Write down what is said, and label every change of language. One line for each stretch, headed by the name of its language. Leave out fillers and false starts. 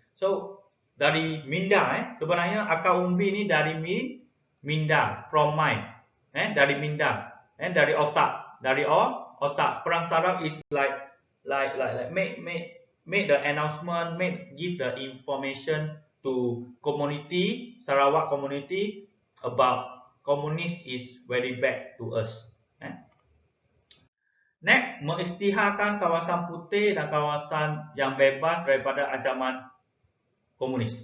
Malay: So, dari minda, sebenarnya akar umbi ni dari minda,
English: from mind.
Malay: Dari minda, dari otak, otak. Perang saraf
English: is like make the announcement, give the information to community, Sarawak community about communist is very bad to us.
Malay: Next, mengisytiharkan kawasan putih dan kawasan yang bebas daripada ancaman komunis.